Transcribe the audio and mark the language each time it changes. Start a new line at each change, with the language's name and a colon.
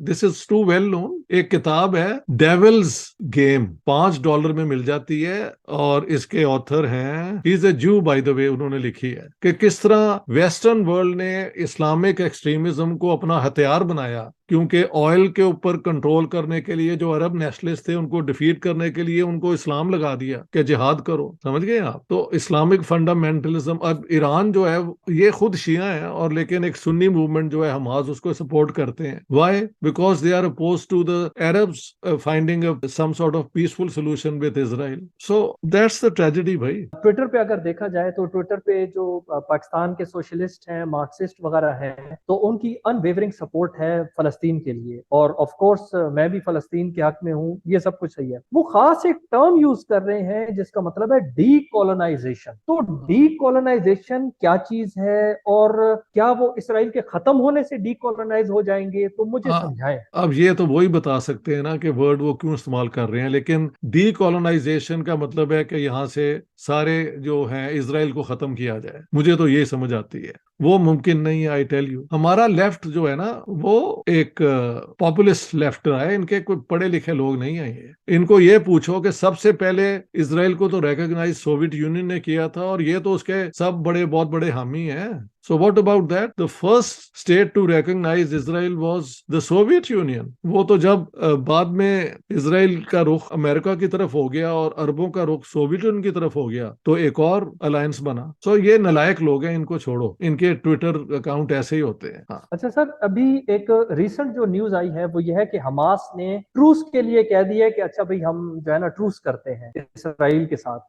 English: This is too well known.
Urdu: ایک کتاب ہے ڈیولز گیم، $5 میں مل جاتی ہے، اور اس کے آتھر ہیں،
English: he is a Jew by the way,
Urdu: انہوں نے لکھی ہے کہ کس طرح ویسٹرن ورلڈ نے اسلامک ایکسٹریمزم کو اپنا ہتھیار بنایا. کیونکہ آئل کے اوپر کنٹرول کرنے کے لیے جو عرب نیشنلسٹ تھے ان کو ڈیفیٹ کرنے کے لیے ان کو اسلام لگا دیا کہ جہاد کرو. سمجھ گئے آپ؟ تو اسلامک فنڈامنٹلزم، اب ایران جو ہے یہ خود شیعہ ہیں، اور لیکن ایک سنی موومنٹ جو ہے حماس اس کو سپورٹ کرتے ہیں.
English: Why? Because they are opposed to the Arabs finding some sort of peaceful solution with Israel. So that's the tragedy
Urdu: بھائی. ٹویٹر پہ اگر دیکھا جائے تو ٹویٹر پہ جو پاکستان کے سوشلسٹ ہیں، مارکسسٹ وغیرہ ہیں، تو ان کی ان ویورنگ سپورٹ ہے فلسطین کے لیے, اور آف کورس میں بھی فلسطین کے حق میں ہوں, یہ سب کچھ صحیح ہے. وہ خاص ایک ٹرم یوز کر رہے ہیں جس کا مطلب ہے ڈی کولونائزیشن. تو ڈی کولونائزیشن کیا چیز ہے, اور کیا وہ اسرائیل کے ختم ہونے سے ڈی کولونائز ہو جائیں گے؟ تو مجھے سمجھائیں. اب یہ تو وہی بتا سکتے ہیں نا کہ ورڈ وہ کیوں استعمال کر رہے ہیں, لیکن ڈی کولونائزیشن کا مطلب ہے کہ یہاں سے سارے جو ہیں اسرائیل کو ختم کیا جائے. مجھے تو یہ سمجھ آتی ہے, وہ ممکن نہیں ہے.
English: I tell you,
Urdu: ہمارا لیفٹ جو ہے نا وہ ایک پاپولسٹ لیفٹ رہا ہے, ان کے کوئی پڑھے لکھے لوگ نہیں ہیں. ان کو یہ پوچھو کہ سب سے پہلے اسرائیل کو تو ریکگنائز سوویت یونین نے کیا تھا, اور یہ تو اس کے سب بہت بڑے حامی ہیں.
English: So what about that? The first state to recognize Israel was the Soviet Union.
Urdu: وہ تو جب بعد میں اسرائیل کا رخ امریکہ کی طرف ہو گیا اور عربوں کا رخ سوویت یونین کی طرف ہو گیا تو ایک اور الائنس بنا. So یہ نالائق لوگ ہیں, ان کو چھوڑو, ان کے ٹویٹر اکاؤنٹ ایسے ہی ہوتے ہیں. ہاں. اچھا سر, ابھی ایک ریسنٹ جو نیوز آئی ہے وہ یہ ہے کہ حماس نے ٹروس کے لیے کہہ دیا کہ اچھا بھائی ہم جو ہے نا ٹروس کرتے ہیں اسرائیل کے ساتھ.